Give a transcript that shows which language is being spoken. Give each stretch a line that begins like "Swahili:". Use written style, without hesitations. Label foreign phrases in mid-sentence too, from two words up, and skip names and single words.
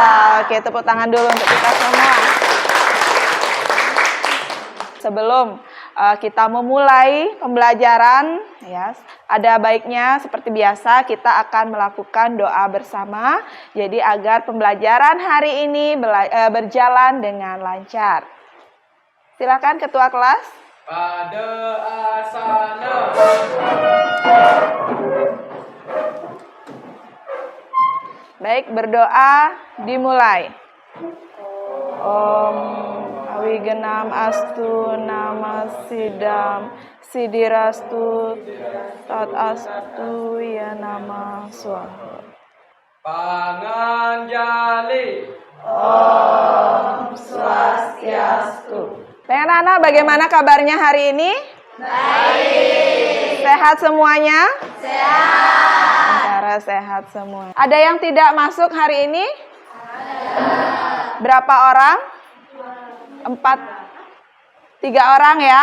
Indonesian: Oke, tepuk tangan dulu untuk kita semua. Sebelum kita memulai pembelajaran, ya, ada baiknya seperti biasa kita akan melakukan doa bersama, jadi agar pembelajaran hari ini berjalan dengan lancar. Silakan Ketua kelas. Pada asana. Baik, berdoa dimulai.
Sanskrit: Om Awigenam Astu Nama Sidam Sidirastu Tat Astu Ya Nama Swaha. Panganjali. Om Swastiastu.
Indonesian: Anak-anak, bagaimana kabarnya hari ini? Baik. Sehat semuanya? Sehat. Sehat semua. Ada yang tidak masuk hari ini? Ada. Berapa orang? 3 orang ya?